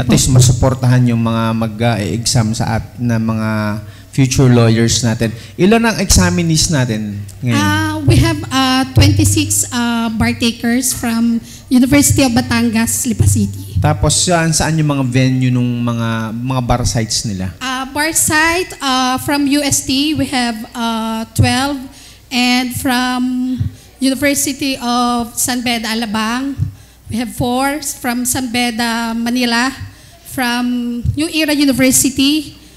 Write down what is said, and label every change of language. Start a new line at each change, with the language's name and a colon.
Filipino: at least masuportahan yung mga mag-exam sa na mga future lawyers natin. Ilan ang examinees natin ngayon?
English: We have 26 bar takers from University of Batangas, Lipa City.
Filipino: Tapos saan yung mga venue ng mga bar sites nila?
English: Bar site from UST, we have 12. And from University of San Beda, Alabang, we have 4. From San Beda, Manila. From New Era University.